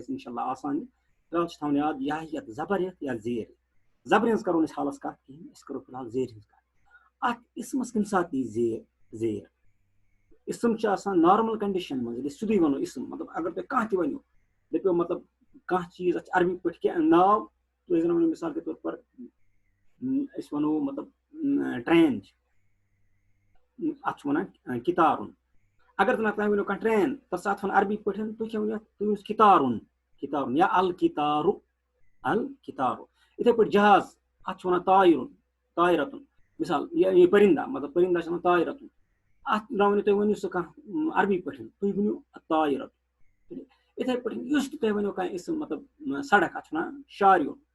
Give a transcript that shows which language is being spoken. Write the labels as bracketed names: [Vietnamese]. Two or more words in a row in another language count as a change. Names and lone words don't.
[Kashmiri] گژھِ اِنشاء اللہ آسان فِلحال چھِ تھاوُن یاد یا ہیٚکہِ یَتھ زبر یِتھ یا زیر یِتھ زبرِ ہٕنٛز کرو نہٕ أسۍ حالس کَتھ کِہینۍ أسۍ کرو فِلحال زیرِ ہٕنٛز کَتھ اَتھ اِسمس کَمہِ ساتہٕ یی زیر اِسم چھُ آسان [English] normal condition [Kashmiri] منٛز ییٚلہِ أسۍ سیٚودُے وَنو اِسم مطلب اگر تۄہہِ کانٛہہ تہِ ؤنِو دٔپِو مطلب کانٛہہ چیٖز اَتھ چھِ عربی پٲٹھۍ کینٛہہ ناو تُہۍ زن ؤنِو [Urdu] مِثال کے طور پر [Kashmiri] أسۍ وَنو مطلب ٹرین چھِ اَتھ چھِ وَنان کِتارُن اگر تۄہہِ ؤنِو کانٛہہ ٹرین تَتھ چھِ اَتھ وَنان عربی پٲٹھۍ تُہۍ کیٛاہ ؤنِو اَتھ تُہۍ ؤنِو کِتارُن یا الکِتارُ یِتھٕے پٲٹھۍ جہاز اَتھ چھِ وَنان طایرتُن مِثال یہِ پٔرِنٛدا مطلب پٔرِنٛدا چھِ وَنان طایرتُن اَتھ ؤنِو تُہۍ ؤنِو سُہ کانٛہہ عربی پٲٹھۍ تُہۍ ؤنِو طایرتُن یِتھٕے پٲٹھۍ یُس تہِ تُہۍ ؤنِو کانٛہہ اِسم مطلب سڑک اَتھ چھِ وَنان شاریُن